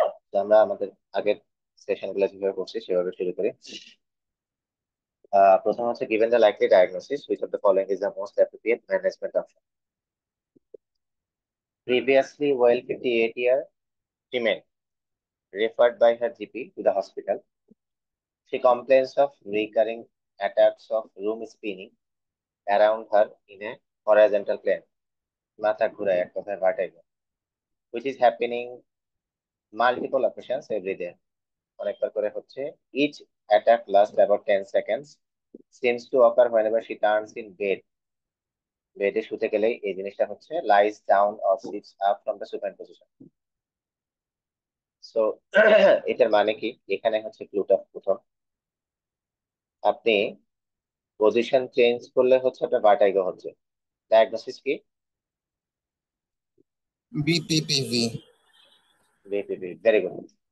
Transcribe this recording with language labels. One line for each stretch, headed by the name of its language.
Bangla: তো আমরা আমাদের আগের সেশন গুলো যেভাবে করছি সেভাবে শুরু করি। প্রথম হচ্ছে
English: given the likely diagnosis which of the following is the most appropriate management option. Previously well 58-year female referred by her GP to the hospital. She complains of recurring attacks of room spinning around her in a horizontal plane.
Bangla: মাথা ঘুরায়, এক কথায়
English: vertigo, which is happening multiple occasions every day.
Bangla: অনেকবার করে হচ্ছে।
English: Each attack lasts about 10 seconds. Seems to occur whenever she turns in bed.
Bangla: বেডে শুতে গেলেই এই জিনিসটা হচ্ছে,
English: lies down or sits up from the supine position.
Bangla: So এটার মানে কি, এখানে হচ্ছে ক্লুটা প্রথম, আপনি পজিশন চেঞ্জ করলে হচ্ছে আপনার ভার্টাইগো হচ্ছে। ডায়াগনোসিস কি?
English: BPPV.
Bangla: BPP, very good.